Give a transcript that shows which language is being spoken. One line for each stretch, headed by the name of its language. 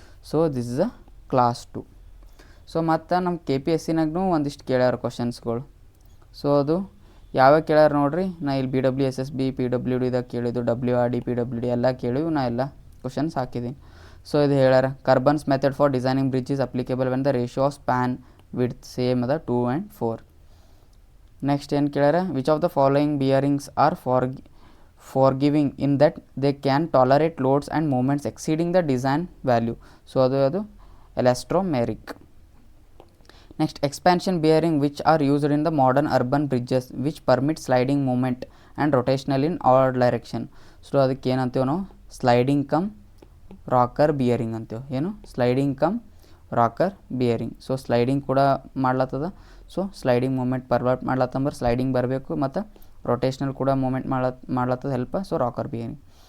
English: So this is a class 2.
Kannada: So ಮತ್ತು ನಮ್ಮ KPSCನಾಗೂ ಒಂದಿಷ್ಟು ಕೇಳ್ಯಾರ ಕ್ವಶನ್ಸ್ಗಳು. ಸೊ ಅದು ಯಾವ್ಯಾವ ಕೇಳ್ಯಾರ ನೋಡ್ರಿ, ನಾ ಇಲ್ಲಿ BWSSB PWD ಇದಾಗ ಕೇಳಿದ್ದು, WRD PWD ಎಲ್ಲ ಕೇಳಿವು, ನಾ ಎಲ್ಲ ಕ್ವಶನ್ಸ್ ಹಾಕಿದ್ದೀನಿ. ಸೊ ಇದು ಹೇಳ್ಯಾರ,
English: Courbon's method for designing bridge is applicable when the ratio of span width same
Kannada: ಅದ
English: 2 and 4. Next
Kannada: ಏನು ಕೇಳ್ಯಾರ,
English: Which of the following bearings are forgiving in that they can tolerate loads and moments exceeding the design value. So
Kannada: ಅದು
English: elastomeric. Next, expansion bearing which are used in the modern urban bridges which permit sliding movement and rotational in all direction.
Kannada: So ಅದಕ್ಕೆ ಏನಂತೀವಿ ನಾವು, sliding come rocker bearing ಅಂತೀವಿ. ಏನು, sliding come rocker bearing. So sliding ಕೂಡ ಮಾಡ್ಲತ್ತದ. So sliding moment ಪರ್ವರ್ಟ್ ಮಾಡ್ಲತ್ತಂದ್ರೆ sliding ಬರಬೇಕು, ಮತ್ತು ರೊಟೇಷ್ನಲ್ ಕೂಡ moment ಮಾಡ್ಲತ್ತದ help. So rocker bearing.